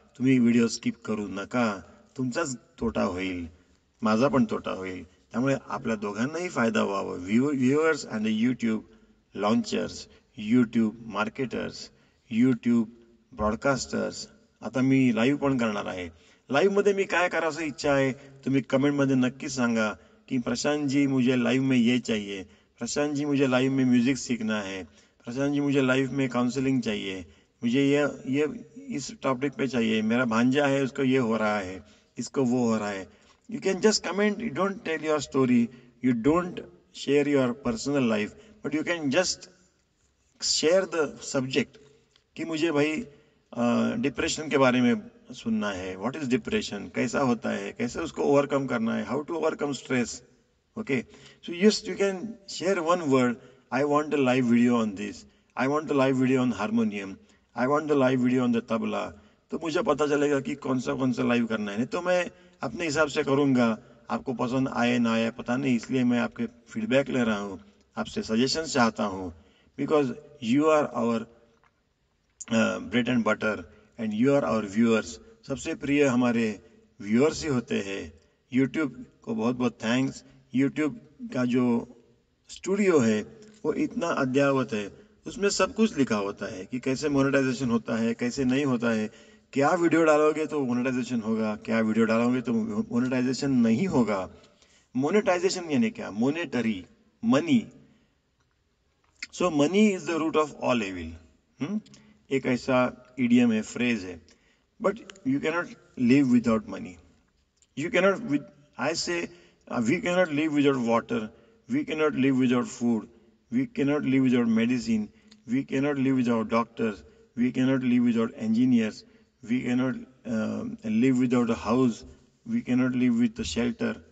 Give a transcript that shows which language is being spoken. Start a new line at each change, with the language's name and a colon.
Marathi: तुम्ही video skip करू नका. तुमचाच तोटा होईल, माझा पण तोटा होईल. त्यामुळे आपल्या दोघांनाही फायदा व्हावा.
English: Viewers and YouTube launchers, YouTube marketers, YouTube broadcasters.
Marathi: आता मी लाईव्ह पण करणार आहे. लाईव्हमध्ये मी काय करायची इच्छा आहे तुम्ही कमेंटमध्ये नक्कीच सांगा की
Hindi: प्रशांत जी मुझे लाइव में ये चाहिए, प्रशांत जी मुझे लाइव में म्यूज़िक सीखना है, प्रशांत जी मुझे लाइव में काउंसलिंग चाहिए, मुझे ये इस टॉपिक पे चाहिए, मेरा भांजा है उसको ये हो रहा है, इसको वो हो रहा है.
English: You can just comment, you don't tell your story, you don't share your personal life, but you can just share the subject
Hindi: कि मुझे भाई डिप्रेशन के बारे में सुनना है.
English: what is depression,
Hindi: कैसा होता है, कैसे उसको ओवरकम करना है,
English: How to overcome stress. Okay, so yes, you can share one word. I want a live video on this. I want a live video on harmonium. I want a live video on the tabla.
Hindi: तो मुझे पता चलेगा कि कौन सा live करना है. नहीं तो मैं अपने हिसाब से करूँगा. आपको पसंद आए ना आए पता नहीं, इसलिए मैं आपके फीडबैक ले रहा हूँ, आपसे सजेशंस चाहता हूँ.
English: Because you are our bread and butter and you are our viewers.
Hindi: सबसे प्रिय हमारे व्यूअर्स ही होते हैं. यूट्यूब को बहुत बहुत थैंक्स. यूट्यूब का जो स्टूडियो है वो इतना अद्ययावत है. उसमें सब कुछ लिखा होता है कि कैसे मोनेटाइजेशन होता है, कैसे नहीं होता है. क्या वीडियो डालोगे तो मोनेटाइजेशन होगा, क्या वीडियो डालोगे तो मोनेटाइजेशन नहीं होगा. मोनेटाइजेशन यानी क्या,
English: Monetary, money. So money is the root of all evil.
Hindi: एक ऐसा इडियम है, फ्रेज है.
English: But you cannot live without money. You cannot, with I say, we cannot live without water. We cannot live without food. We cannot live without medicine. We cannot live without doctors. We cannot live without engineers. We cannot live without a house. We cannot live with the shelter.